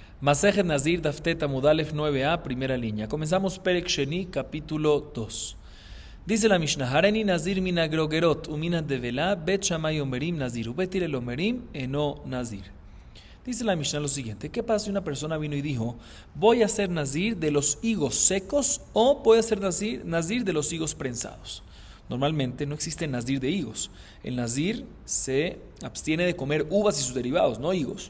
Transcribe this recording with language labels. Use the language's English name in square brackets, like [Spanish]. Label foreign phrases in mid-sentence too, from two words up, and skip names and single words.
[Hebrew] מסכת נזיר, דף ט עמוד א [Spanish] 9a, primera línea. Comenzamos [Hebrew] פרק שני, [Spanish] capítulo 2. Dice la Mishnah, [Hebrew] הריני נזיר מן הגרוגרות, ומן הדבלה, בית שמאי אומרים נזיר, ובית הלל אומרים אינו נזיר. [Spanish] Dice la Mishnah lo siguiente, ¿qué pasa si una persona vino y dijo, voy a hacer nazir de los higos secos o voy a hacer nazir de los higos prensados? Normalmente no existe nazir de higos. El nazir se abstiene de comer uvas y sus derivados, no higos.